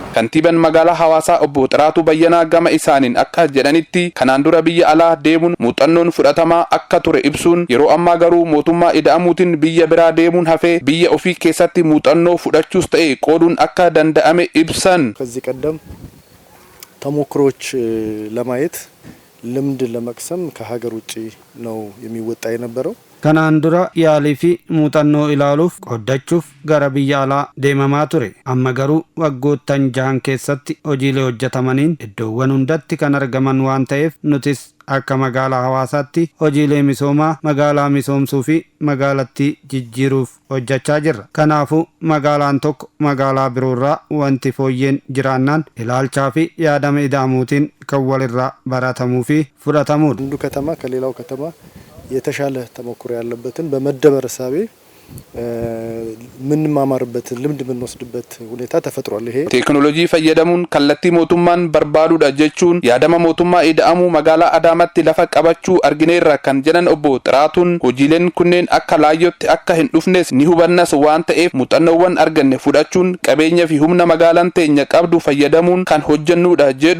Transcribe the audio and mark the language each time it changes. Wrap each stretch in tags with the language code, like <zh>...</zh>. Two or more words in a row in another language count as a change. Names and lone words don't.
<om>Kantiibaan magaalaa Hawaasaa obbo Xiraatuu Bayyanaa gama isaaniin akka jedhanitti kanaan dura biyya alaa deemuun muuxannoon fudhatamaa akka ture ibsuun yeroo ammaa garuu mootummaa ida'amuutiin biyya biraa deemuun hafee biyya ofii keessatti muuxannoo fudhachuus ta'e qooduun akka danda'ame ibsan.</om> <am>ከዚህ ቀደም ተሞክሮች ለማየት ልምድ ለመቅሰም ከሀገር ውጪ ነው የሚወጣ የነበረው</am> <om>kanaan dura yaalii fi muuxannoo ilaaluuf qoodachuuf gara biyya alaa deemamaa ture amma garuu waggoottan 6 keessatti hojiilee hojjetamaniin iddoowwan hundatti kan argaman waan ta'eef nutis akka magaalaa Hawaasaatti hojiilee misoomaa magaalaa misoomsuu fi magaalattii jijjiiruuf hojjechaa jirra. Kanaafuu magaalaan tokko magaalaa biroorraa wanti fooyyeen jiraannaan ilaalchaa fi yaadama ida'amuutiin kan walirraa baratamuu fi fudhatamuudha.</om> <am>አንዱ ከተማ ከሌላው ከተማ የተሻለ ተሞክሮ ያለበትን በመደመር ሐሳቤ ምን ማማርበት ልምድ ምን ወስድበት ሁኔታ ተፈጥሯል። ይሄ</am> <om>teeknoolojii fayyadamuun kallattii mootummaan barbaaduudha jechuun yaadama mootummaa ida'amuu magaalaa Adaamaatti lafa qabachuu argineerra kan jedhan obbo Xiraatuun hojiilee kunneen akka laayyootti akka hin dhufneef nihubannees waan ta'eef muuxannoowwan argannee fudhachuun qabannee fi humna magaalaan teenya qabdu fayyadamuun kan hojjennuudha jedhu</om>